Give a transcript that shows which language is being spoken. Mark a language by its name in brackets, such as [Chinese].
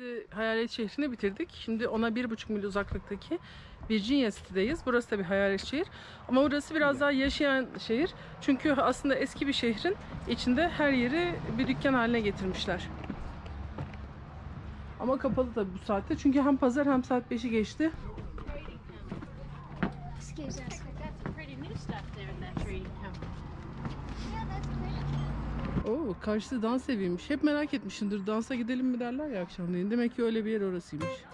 [Turkish] Hayalet şehrini bitirdik. Şimdi ona 1,5 mil uzaklıktaki Virginia City'deyiz. Burası da bir hayalet şehir. Ama burası biraz daha yaşayan şehir. Çünkü aslında eski bir şehrin içinde her yeri bir dükkan haline getirmişler. Ama kapalı tabii bu saatte. Çünkü hem pazar hem saat 5'i geçti. [English] Excuse us. Got some pretty new stuff there in that trading company. Yeah, that's pretty. [Turkish] Oo, karşısı dans eviymiş. Hep merak etmişimdir. Dansa gidelim mi derler ya akşamleyin. Demek ki öyle bir yer orasıymış.